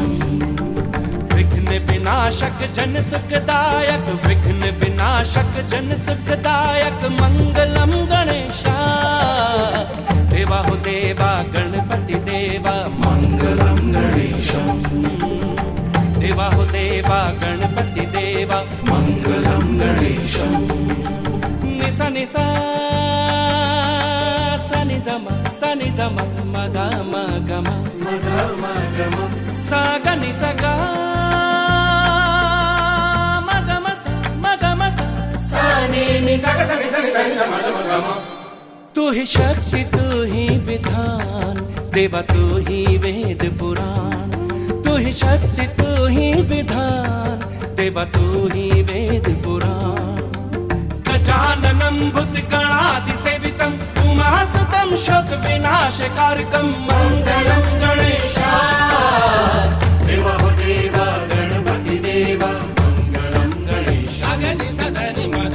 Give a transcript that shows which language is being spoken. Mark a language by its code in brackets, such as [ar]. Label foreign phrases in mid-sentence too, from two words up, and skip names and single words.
[hi] विघ्न विनाशक जन सुखदायक, विघ्न विनाशक जन सुखदायक मंगलम गणेशा। देवा हो देवा गणपति देवा मंगलम गणेशम। देवा हो देवा गणपति देवा मंगलम गणेशम। निसा निसा सनि दम सनि दम मगा मगम सा ग नि सा ग मगम सा नि सा ग सा नि सा नि धनि धम मद मग। तू ही शक्ति तू ही विधान, देवा तू ही वेद पुराण। तू ही शक्ति तू ही विधान, देवा तू ही वेद पुराण। [sa] गजाननं भूतगणाधि सेवितं उमासुतं शोक विनाशकारकं मंगलम गणेशा। [hi] देवा हो देवा गणपति देवा मंगलम गणेशा। गनि सगनि मद